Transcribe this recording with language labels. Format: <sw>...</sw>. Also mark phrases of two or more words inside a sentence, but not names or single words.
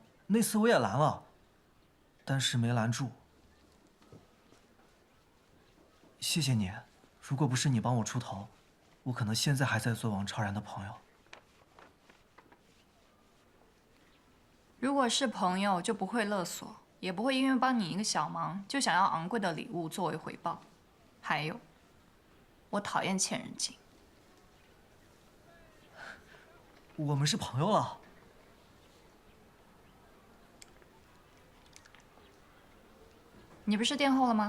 <zh>那次我也攔了，但是沒攔住。謝謝你，如果不是你幫我出頭，我可能現在還在做王超然的朋友。如果是朋友，就不會勒索。也不會因為幫你一個小忙就想要昂貴的禮物作為回報。還有，我討厭欠人情。我們是朋友了。你不是墊後了嗎？</zh>